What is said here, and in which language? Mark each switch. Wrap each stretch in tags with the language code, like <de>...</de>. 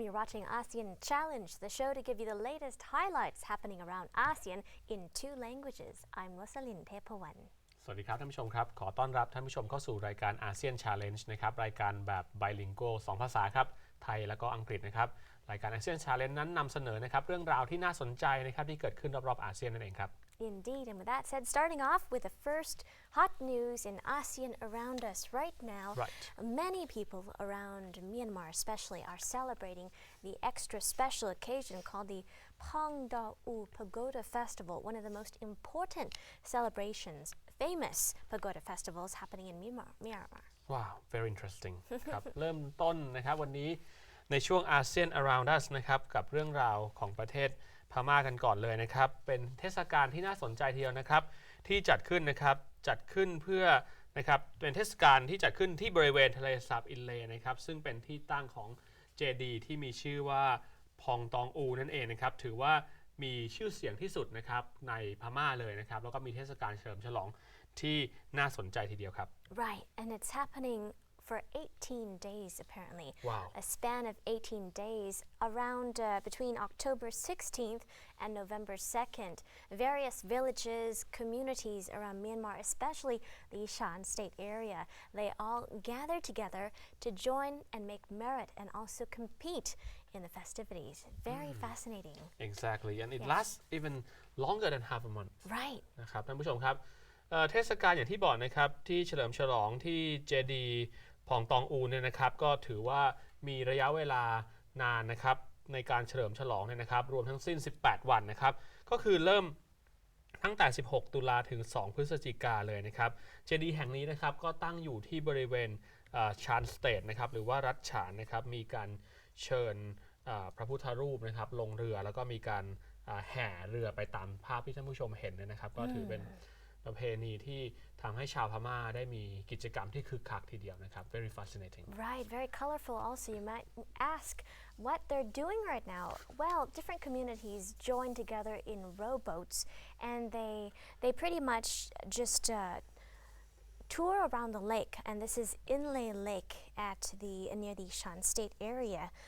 <en>You're watching ASEAN Challenge, the show to give you the latest highlights happening around ASEAN in 2 languages. I'm Rosalyn เทพว</en> <th>สวัสดีครับท่านผู้ชมครับขอต้อนรับท่านผู้ชมเข้าสู่รายการ ASEAN Challenge นะครับรายการแบบ bilingual 2 ภาษาครับไทยและก็อังกฤษนะครับรายการ ASEAN Challenge นั้นนำเสนอนะครับเรื่องราวที่น่าสนใจนะครับที่เกิดขึ้นรอบๆอาเซียนนั่นเองครับ</th> <en>Indeed, and with that said, starting off with the first hot news in ASEAN around us right now. Many people around Myanmar especially are celebrating the extra special occasion called the Pongdawu Pagoda Festival, one of the most important celebrations, famous pagoda festivals happening in Myanmar. Wow, very interesting</en> <th>ครับ เริ่มต้นนะครับวันนี้ในช่วง ASEAN Around Us นะครับกับเรื่องราวของประเทศพม่ากันก่อนเลยนะครับเป็นเทศกาลที่น่าสนใจทีเดียวนะครับที่จัดขึ้นนะครับจัดขึ้นเพื่อนะครับเป็นเทศกาลที่จัดขึ้นที่บริเวณทะเลสาบอินเลย์นะครับซึ่งเป็นที่ตั้งของเจดีย์ที่มีชื่อว่าพองตองอูนั่นเองนะครับถือว่ามีชื่อเสียงที่สุดนะครับในพม่าเลยนะครับแล้วก็มีเทศกาลเฉลิมฉลองที่น่าสนใจทีเดียวครับ</th> <en>Right, and it's happening for 18 days apparently. Wow. A span of 18 days around between October 16th and November 2nd. Various villages, communities around Myanmar, especially the Shan State area, they all gather together to join and make merit and also compete in the festivities. Very fascinating. Exactly, and it lasts even longer than half a month. Right.</en> <th>นะครับท่านผู้ชมครับเทศกาลอย่างที่บอกนะครับที่เฉลิมฉลองที่เจดีย์พองตองอูเนี่ยนะครับก็ถือว่ามีระยะเวลานานนะครับในการเฉลิมฉลองเนี่ยนะครับรวมทั้งสิ้น18วันนะครับก็คือเริ่ม ตั้งแต่16ตุลาถึง2พฤศจิกาเลยนะครับเจดีย์แห่งนี้นะครับก็ตั้งอยู่ที่บริเวณชานสเตทนะครับหรือว่ารัฐฉานนะครับมีการเชิญพระพุทธรูปนะครับลงเรือแล้วก็มีการแห่เรือไปตามภาพที่ท่านผู้ชมเห็นนะครับก็ถือเป็นประเพณีที่ทำให้ชาวพม่าได้มีกิจกรรมที่คึกคักทีเดียวนะครับ</th> <en>very fascinating Right, very colorful also. You might ask what they're doing right now. Well, different communities join together in rowboats and they pretty much just tour around the lake, and this is Inle Lake at near the Shan State area.</en>